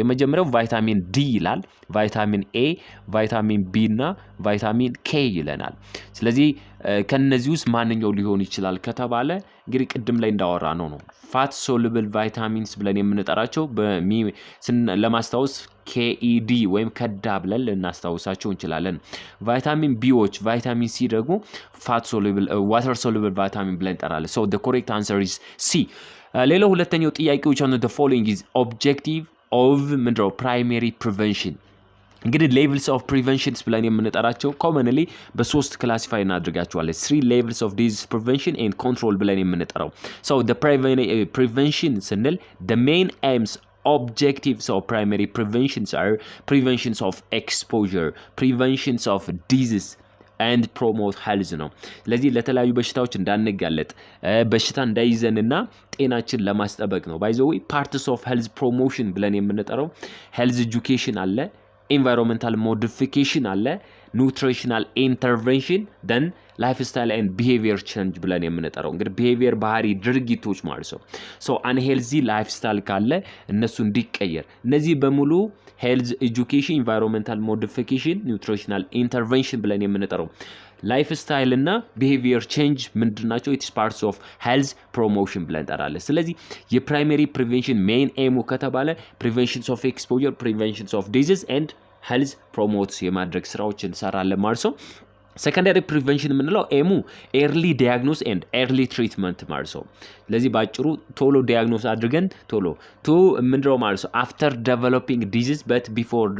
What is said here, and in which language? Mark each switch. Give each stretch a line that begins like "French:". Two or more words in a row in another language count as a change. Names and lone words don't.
Amharic: የመጀመሪያው ቫይታሚን ዲ ይላል። ቫይታሚን ኤ፣ ቫይታሚን ቢ እና ቫይታሚን ኬ ይለናል። ስለዚህ ከነዚህ ውስጥ ማንኛው ሊሆን ይችላል ከተባለ እንግዲህ ቅድም ላይ እንዳወራ ነው
English: fat soluble vitamins
Amharic: ብለን የምንጠራቸው ለማስታወስ ኬኢዲ ወይም ከዳ ብለን ልናስታውሳቸው እንችላለን። ቫይታሚን ቢዎች፣ ቫይታሚን ሲ ደግሞ ፋት
English: soluble water soluble vitamin ብለን እንጠራለን። so the correct answer is C።
Amharic: ሌላው ሁለተኛው ጥያቄዎች
English: on the following is objective of ምንድነው primary prevention። እንግዲህ levels of preventions
Amharic: ብለን የምንጠራቸው
English: ኮመንሊ
Amharic: በሶስት ክላሲፋይ እናድርጋቸዋለን።
English: 3 levels of disease prevention and control
Amharic: ብለን የምንጠራው።
English: so the prevention ስንል the main aims objectives of primary preventions are preventions of exposure, preventions of disease and promote health
Amharic: ነው። ስለዚህ ለተለያዩ በሽታዎች እንዳንጋለጥ በሽታ እንዳይዘንና ጤናችን ለማስጠበቅ ነው።
English: by the way parts of health promotion
Amharic: ብለን የምንጠራው
English: health education አለ፣ environmental modification አለ፣ nutritional intervention then lifestyle and behavior change
Amharic: ብለን የምንጠራው እንግዲህ
English: behavior
Amharic: ባህሪ ድርጊቶች ማለት ነው።
English: so unhealthy lifestyle
Amharic: ካለ እነሱ እንዲቀየር እነዚህ በሙሉ
English: health education, environmental modification, nutritional intervention
Amharic: ብለን የምንጠራው
English: life style and behavior change ምንድናቸው? its parts of health promotion
Amharic: ብለን እንጠራለን። ስለዚህ
English: primary prevention main aim ከተባለ preventions of exposure, preventions of disease and health promote
Amharic: የማድረግ ስራዎች እንሰራለን ማለት ነው።
English: secondary prevention የምንለው aim early diagnosis and early treatment
Amharic: ማለት ነው። ስለዚህ ባጭሩ ቶሎ
English: ዲያግኖስ
Amharic: አድርገን ቶሎ ምንድነው ማለት ነው
English: after developing disease but before